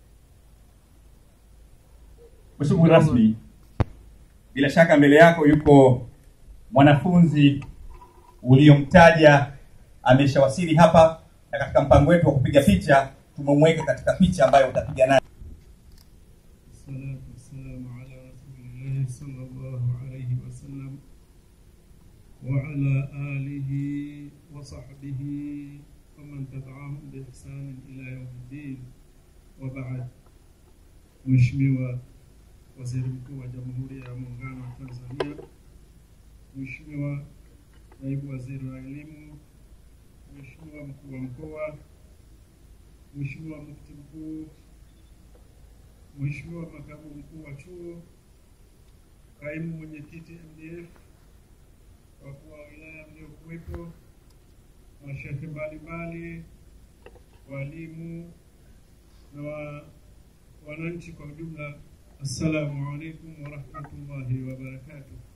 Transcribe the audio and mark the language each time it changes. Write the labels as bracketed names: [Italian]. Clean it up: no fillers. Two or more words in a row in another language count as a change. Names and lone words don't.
[Swahili] Mheshimiwa rasmi, bila shaka mbele yako yuko mwanafunzi uliomtaja, ameshawasili hapa, na katika mpango wetu wa kupiga picha tumemweka katika picha ambayo utapiga naye. [Arabic] الصلاة والسلام على رسول الله صلى الله عليه وسلم وعلى آله وصحبه ومن تبعهم بإحسان إلى يوم الدين وبعد. [Swahili] Mheshimiwa Waziri Mkuu wa Jamhuri ya Muungano wa Tanzania, Mheshimiwa Naibu Waziri wa Elimu, Mheshimiwa Mkuu wa Mkoa, Mheshimiwa Mufti Mkuu, Mheshimiwa Makamu Mkuu wa Chuo, Kaimu Mwenyekiti MDF, wakuu wa wilaya mliokuwepo, mashehe mbalimbali, walimu na wananchi kwa ujumla, [Arabic] السلام عليكم ورحمة الله وبركاته.